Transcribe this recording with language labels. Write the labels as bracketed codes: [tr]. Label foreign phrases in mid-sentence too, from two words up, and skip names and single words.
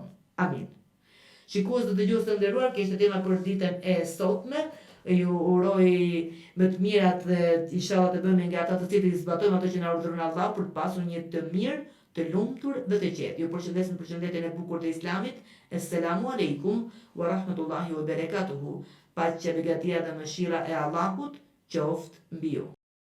[sq] Amin. Shikues dhe dëgjues të nderuar, kjo ishte tema për ditën e sotme. Ju uroj më të mirat dhe inshallah të bëhemi nga ata të cilët i zbatojmë ato që na urdhëron Allah për të pasur një jetë të mirë, të lumtur dhe të qetë. Ju përshëndes në përshëndetjen e bukur të Islamit. [ar] السلام عليكم ورحمة الله وبركاته. [sq] Paqja, begatia dhe mëshira e Allahut qoftë mbi ju.